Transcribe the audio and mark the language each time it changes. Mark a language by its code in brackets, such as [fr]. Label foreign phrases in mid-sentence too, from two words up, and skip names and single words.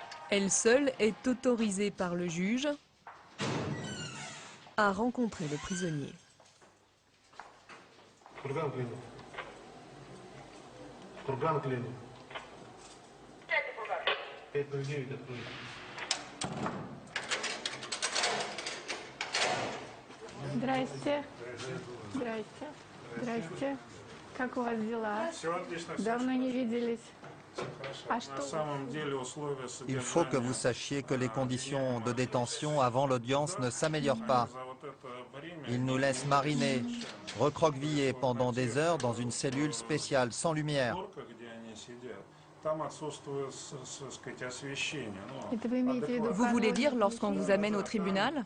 [fr] Elle seule est autorisée par le juge à rencontrer le prisonnier. [ru] Здрасте. Здрасте. Здрасте. Как у вас дела? Давно не виделись. [fr] Il faut que vous sachiez que les conditions de détention avant l'audience ne s'améliorent pas. Ils nous laissent mariner, recroqueviller pendant des heures dans une cellule spéciale sans lumière. Vous voulez dire lorsqu'on vous amène au tribunal?